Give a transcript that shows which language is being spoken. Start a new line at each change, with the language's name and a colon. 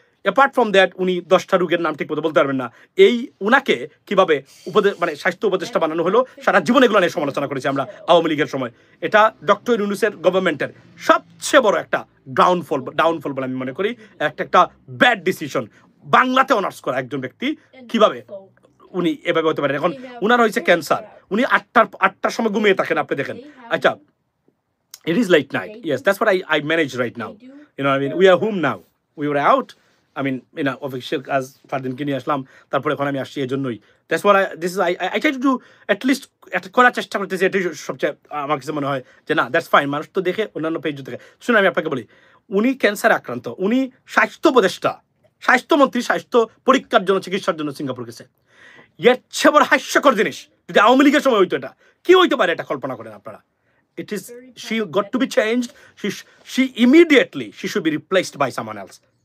English: apart from that,
Bangla: উনি 10টা রোগের নাম ঠিক মতো বলতে পারবেন না। এই উনাকে কিভাবে মানে স্বাস্থ্য উপদেষ্টা বানানো হলো, সারা জীবন এগুলো নিয়ে সমালোচনা করেছি আমরা আওয়ামী লীগের সময়। এটা ডক্টর ইউনূসের গভর্নমেন্টের সবচেয়ে বড় একটা ডাউনফল বলে আমি মনে করি। একটা ব্যাড ডিসিশন। বাংলাতে অনার্স করা একজন ব্যক্তি কিভাবে উনি এভাবে হতে পারেন? এখন উনার হয়েছে ক্যান্সার, উনি 8টার সময় ঘুমিয়ে থাকেন, আপনি দেখেন।
English: আচ্ছা, it is late night, yes, that's what I manage right now, you know what I mean? We are home now, we were out, I mean, you know, official
Bangla: কাজ ফারদিনকে নিয়ে আসলাম, তারপরে এখন আমি আসছি এজন্যই।
English: That's what I try to do, at least
Bangla: করার চেষ্টা করতেছি। এটাই সবচেয়ে আমার কাছে মনে হয় যে না,
English: that's fine,
Bangla: মানুষ তো দেখে, অন্যান্য পেজ দেখে। শুনুন, আমি আপনাকে বলি, উনি ক্যান্সার আক্রান্ত, উনি স্বাস্থ্য উপদেষ্টা, স্বাস্থ্যমন্ত্রী, স্বাস্থ্য পরীক্ষার জন্য, চিকিৎসার জন্য সিঙ্গাপুর গেছে। এর চেয়ে বড় হাস্যকর জিনিস যদি আওয়ামী লীগের সময় হইতো, এটা কি হইতে পারে, এটা কল্পনা করেন আপনারা।
English: It is, she got to be changed, she immediately, she should be replaced by someone else.